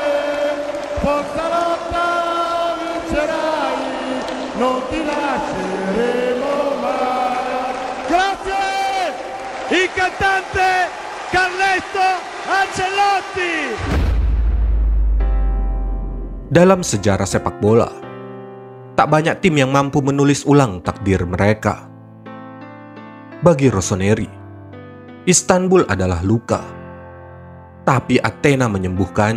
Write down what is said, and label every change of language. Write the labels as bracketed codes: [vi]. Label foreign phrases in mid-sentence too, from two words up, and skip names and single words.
[it] Forza lotta vincerai, non ti lasceremo mai. Grazie! Il cantante Carletto Ancelotti. [id] Dalam sejarah sepak bola, tak banyak tim yang mampu menulis ulang takdir mereka. Bagi Rossoneri, Istanbul adalah luka, tapi Athena menyembuhkannya.